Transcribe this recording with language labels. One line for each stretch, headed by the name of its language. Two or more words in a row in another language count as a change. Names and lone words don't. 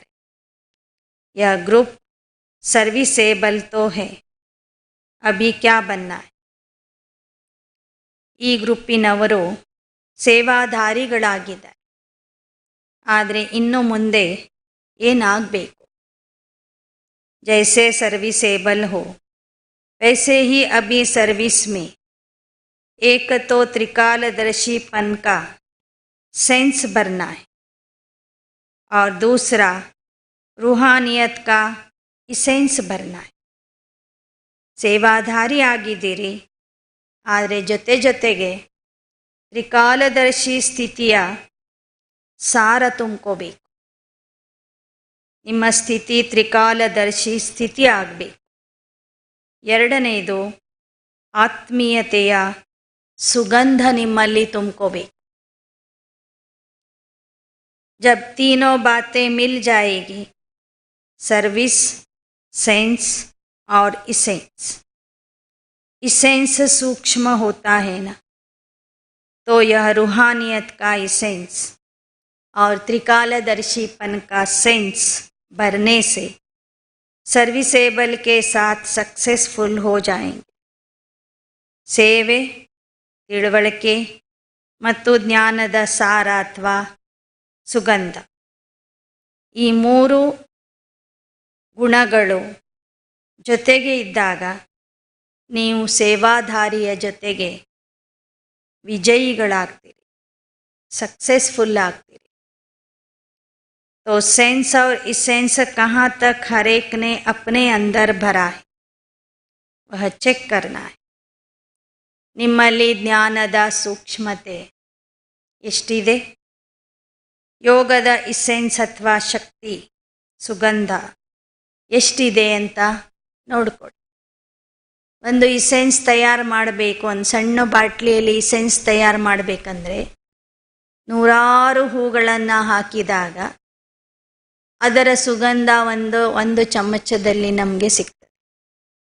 Hindi: या ग्रुप सर्विसेबल तो है, अभी क्या बनना है.
Kannada: ಈ ಗ್ರೂಪಿನವರು ಸೇವಾಧಾರಿಗಳಾಗಿದ್ದಾರೆ, ಆದರೆ ಇನ್ನು ಮುಂದೆ ಏನಾಗಬೇಕು?
Hindi: जैसे सर्विसेबल हो वैसे ही अभी सर्विस में एक तो त्रिकालदर्शीपन का सेंस भरना है और दूसरा रूहानियत का इसेंस भरना है.
Kannada: ಸೇವಾಧಾರಿ ಆಗಿದ್ದೀರಿ, ಆದರೆ ಜೊತೆಗೆ ತ್ರಿಕಾಲದರ್ಶಿ ಸ್ಥಿತಿಯ ಸಾರ ತುಂಬ್ಕೋಬೇಕು. ನಿಮ್ಮ ಸ್ಥಿತಿ ತ್ರಿಕಾಲದರ್ಶಿ ಸ್ಥಿತಿ ಆಗಬೇಕು. ಎರಡನೆಯದು ಆತ್ಮೀಯತೆಯ ಸುಗಂಧ ನಿಮ್ಮಲ್ಲಿ ತುಂಬ್ಕೋಬೇಕು.
Hindi: जब तीनों बातें मिल जाएगी, सर्विस, सेंस और इसेंस. इसेंस सूक्ष्म होता है ना, तो यह रूहानियत का इसेंस और त्रिकालदर्शीपन का सेंस भरने से सर्विसेबल के साथ सक्सेसफुल हो जाएंगे.
Kannada: ಸೇವೆ, ತಿಳುವಳಿಕೆ ಮತ್ತು ಜ್ಞಾನದ ಸಾರ ಅಥವಾ ಸುಗಂಧ, ಈ ಮೂರು ಗುಣಗಳು ಜೊತೆಗೆ ಇದ್ದಾಗ ನೀವು ಸೇವಾಧಾರಿಯ ಜೊತೆಗೆ ವಿಜಯಿಗಳಾಗ್ತೀರಿ, ಸಕ್ಸಸ್ಫುಲ್ ಆಗ್ತೀರಿ.
Hindi: तो सेंस और इसेंस कहाँ तक हर एक ने अपने अंदर भरा है वह ಚೆಕ್ करना है.
Kannada: ನಿಮ್ಮಲ್ಲಿ ಜ್ಞಾನದ ಸೂಕ್ಷ್ಮತೆ ಎಷ್ಟಿದೆ, ಯೋಗದ ಇಸೆನ್ಸ್ ಅಥವಾ ಶಕ್ತಿ ಸುಗಂಧ ಎಷ್ಟಿದೆ ಅಂತ ನೋಡ್ಕೊಳ್ಳಿ. ಒಂದು ಇಸೆನ್ಸ್ ತಯಾರು ಮಾಡಬೇಕು, ಒಂದು ಸಣ್ಣ ಬಾಟ್ಲಿಯಲ್ಲಿ ಇಸೆನ್ಸ್ ತಯಾರು ಮಾಡಬೇಕಂದ್ರೆ 100 ಹೂಗಳನ್ನು ಹಾಕಿದಾಗ ಅದರ ಸುಗಂಧ ಒಂದು ಚಮಚದಲ್ಲಿ ನಮಗೆ ಸಿಗ್ತದೆ.